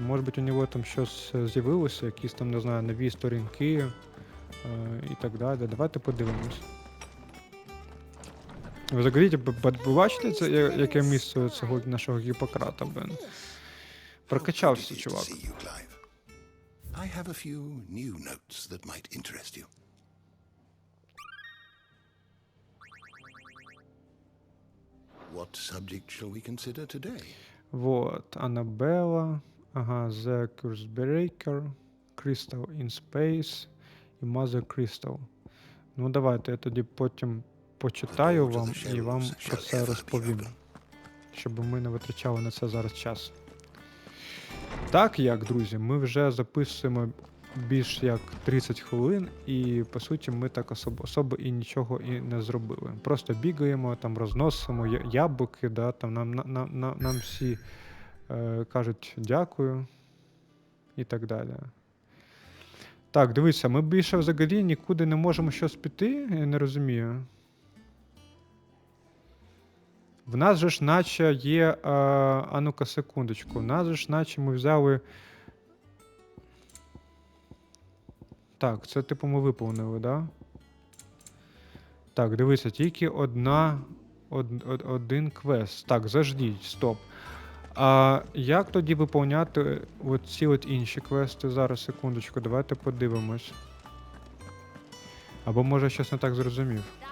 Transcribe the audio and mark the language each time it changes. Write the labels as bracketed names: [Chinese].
[Ukrainian] Може бути, у нього там щось з'явилося, якісь там, не знаю, нові сторінки і так далі. Давайте подивимось. Ви взагалі бачите, це, яке місце цього нашого Гіппократа, Бен? Прокачався, чувак. [English] I have a few new notes that might interest you. What subject shall we consider today? [Ukrainian] Вот, Аннабелла, The Cursebreaker, Crystal in Space і Mother Crystal. Давайте я тоді потім почитаю вам і вам про це розповім, щоб ми не витрачали на це зараз час. Так як, друзі, ми вже записуємо більш як 30 хвилин, і, по суті, ми так особо і нічого і не зробили. Просто бігаємо, там розносимо яблуки, там нам всі кажуть дякую і так далі. Так, дивіться, ми більше взагалі нікуди не можемо щось піти, я не розумію. В нас же ж наче є, а ну-ка секундочку, в нас же ж наче ми взяли... Так, це типу ми виповнили, да? Так, дивіться, тільки один квест. Так, заждіть, стоп. А як тоді виповняти оці інші квести? Зараз, секундочку, давайте подивимось. Або може щось не так зрозумів.